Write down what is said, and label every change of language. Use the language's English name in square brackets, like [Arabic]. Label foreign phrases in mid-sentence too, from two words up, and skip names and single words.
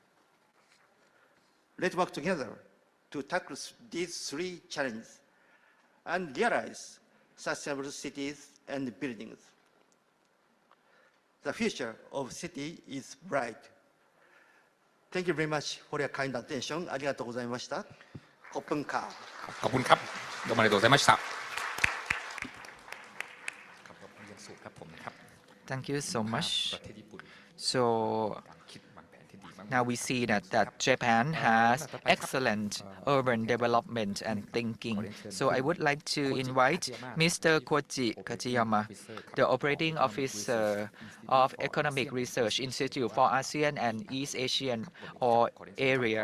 [English] Let's work together to tackle these three challenges and realize sustainable cities and buildings. The future of city is bright. Thank you very much for your kind attention. [Japanese] ありがとうございました。 [Thai] ขอบคุณค่ะ. ขอบคุณครับ [Japanese] どうもありがとうございました Thank you so much. [Thai] ประเทศญี่ปุ่น [English] So [Thai] คิดวางแผนที่ดี [English] Now we see that Japan has excellent urban development and thinking. So I would like to invite Mr. Koji Kajiyama, the operating officer of Economic Research Institute for ASEAN and East Asian or ERIA.